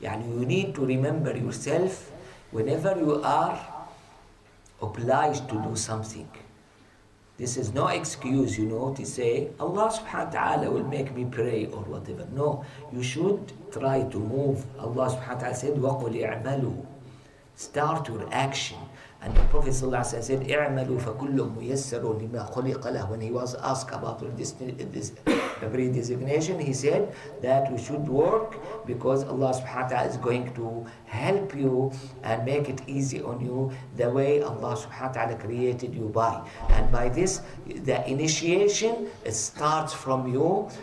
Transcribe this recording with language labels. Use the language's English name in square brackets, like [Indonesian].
[English] You need to remember yourself whenever you are obliged to do something. This is no excuse, to say, Allah subhanahu wa ta'ala will make me pray or whatever. No, you should try to move. Allah subhanahu wa ta'ala said, [Arabic] وَقُلْ اِعْمَلُوا. [English] Start your action. And the Prophet ﷺ said, [Arabic] اعملوا فكل ميسر لما خلق له. [English] When he was asked about this predesignation, he said that we should work because Allah subhanahu wa ta'ala is going to help you and make it easy on you the way Allah subhanahu wa ta'ala created you by. And by this, the initiation, it starts from you.